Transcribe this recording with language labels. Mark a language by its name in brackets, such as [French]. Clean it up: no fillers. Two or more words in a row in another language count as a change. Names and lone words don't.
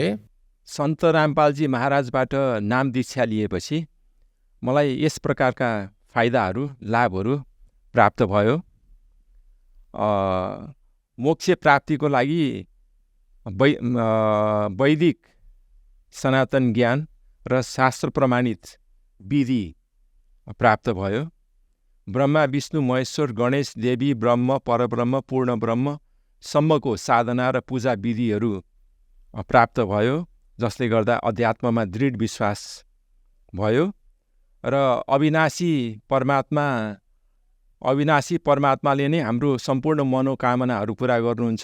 [Nepali] सन्त रामपालजी महाराजबाट नाम दीक्षा लिएपछि मलाई यस प्रकारका फाइदाहरू, लाभहरू प्राप्त भयो। मोक्ष प्राप्तिको लागि वैदिक सनातन ज्ञान र शास्त्र प्रमाणित विधि प्राप्त भयो। ब्रह्मा विष्णु महेश्वर गणेश देवी ब्रह्म परब्रह्म पूर्ण ब्रह्म सम्मको साधना र पूजा विधिहरू प्राप्त भयो, जसले गर्दा अध्यात्ममा दृढ विश्वास भयो र अविनाशी परमात्माले नै हाम्रो सम्पूर्ण मनोकामनाहरू पुरा गर्नुहुन्छ।